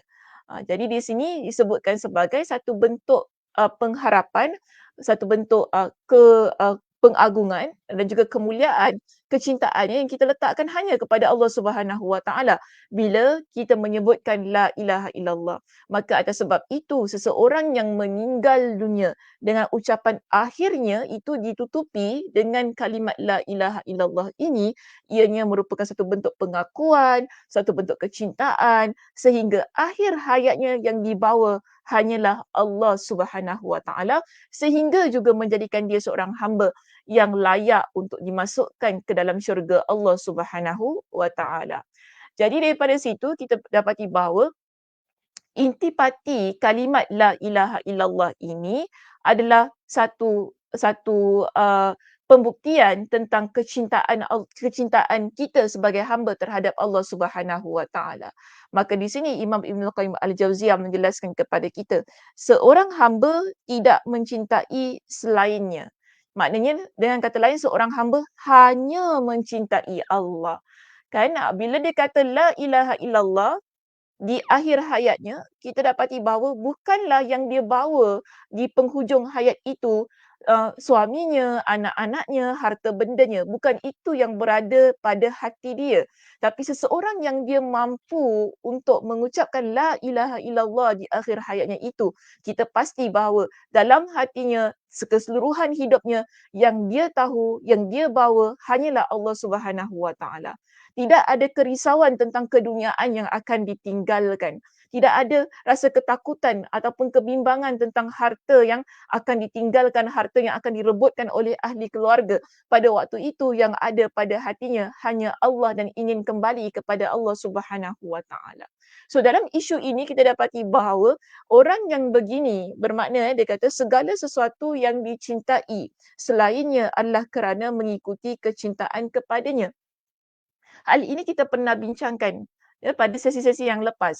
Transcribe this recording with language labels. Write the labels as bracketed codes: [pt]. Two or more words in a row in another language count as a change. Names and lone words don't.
[ms] Jadi di sini disebutkan sebagai satu bentuk pengharapan, satu bentuk pengagungan dan juga kemuliaan, kecintaan yang kita letakkan hanya kepada Allah [ar] سبحانه وتعالى [ms] bila kita menyebutkan [ar] لا إله إلا الله. [ms] Maka atas sebab itu seseorang yang meninggal dunia dengan ucapan akhirnya itu ditutupi dengan kalimat [ar] لا إله إلا الله [ms] ini, ianya merupakan satu bentuk pengakuan, satu bentuk kecintaan sehingga akhir hayatnya yang dibawa hanyalah Allah [ar] سبحانه وتعالى [ms] sehingga juga menjadikan dia seorang hamba yang layak untuk dimasukkan ke dalam syurga Allah [ar] سبحانه وتعالى. [ms] Jadi daripada situ kita dapati bahawa intipati kalimat [ar] لا إله إلا الله [ms] ini adalah satu pembuktian tentang kecintaan kita sebagai hamba terhadap Allah [ar] سبحانه وتعالى. [ms] Maka di sini Imam Ibnul Qayyim Al-Jauziyah menjelaskan kepada kita, seorang hamba tidak mencintai selainnya. Maknanya dengan kata lain seorang hamba hanya mencintai Allah. Kan bila dia kata [ar] لا إله إلا الله [ms] di akhir hayatnya, kita dapati bahawa bukanlah yang dia bawa di penghujung hayat itu suaminya, anak-anaknya, harta bendanya. Bukan itu yang berada pada hati dia. Tapi seseorang yang dia mampu untuk mengucapkan [ar] لا إله إلا الله [ms] di akhir hayatnya itu, kita pasti bahawa dalam hatinya, keseluruhan hidupnya, yang dia tahu, yang dia bawa hanyalah Allah [ar] سبحانه وتعالى. [ms] Tidak ada kerisauan tentang keduniaan yang akan ditinggalkan. Tidak ada rasa ketakutan ataupun kebimbangan tentang harta yang akan ditinggalkan, harta yang akan direbutkan oleh ahli keluarga. Pada waktu itu yang ada pada hatinya hanya Allah dan ingin kembali kepada Allah [ar] سبحانه وتعالى. [ms] So dalam isu ini kita dapati bahawa orang yang begini bermakna dia kata segala sesuatu yang dicintai selainnya adalah kerana mengikuti kecintaan kepadanya. Hal ini kita pernah bincangkan pada sesi-sesi yang lepas.